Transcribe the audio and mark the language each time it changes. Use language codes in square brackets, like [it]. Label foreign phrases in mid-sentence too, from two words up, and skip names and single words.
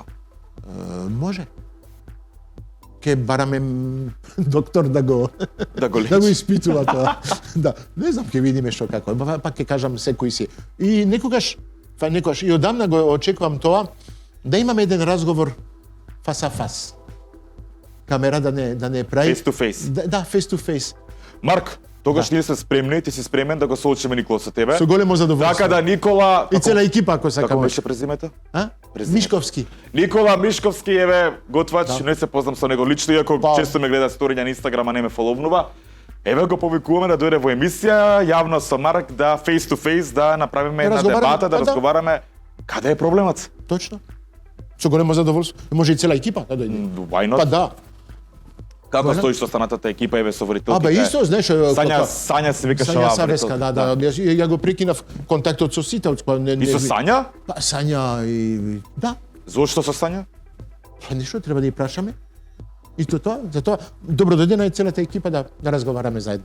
[mk] може. Ке бараме доктор да го Да го да го лечи. испитува тоа. Да, не знам, ќе видиме што како. Пак ќе кажам секој си. И некогаш и одамна го очекувам тоа да имаме еден разговор [fr] face à face. [mk] Камера да не прави [en] Face to face. [mk] Да, [en] face to face. [mk] Марк, тогаш ние сме спремни, ти си спремен да го соочиме Никола со тебе. Со големо задоволство. Така да Никола, И цела екипа ако како сакаме. беше презимето? А? Презимето. Мишковски. Никола Мишковски еве готвач, не се познам со него лично, иако Да. често ме гледа сториња на Инстаграм, а не ме фоловнува. Еве го повикуваме да дојде во емисија, јавно со Марк, да [en] face to face, [mk] да направиме една разговараме, дебата, да да. разговараме. Каде е проблемот? Точно. Со големо задоволство. Може и цела екипа да дојде. [en] Why not? [mk] Па да. Како Голем. стоиш со останатата екипа, еве со ворителките? Исто, знаеш, Сања се викаше Сања оваа Савеска, ворителка. ја го прекинав контактот со сите, И со Сања? Сања и да. Зошто со Сања? Па нешто треба да ја прашаме. Исто тоа, затоа добро дојде на целата екипа да разговараме заедно.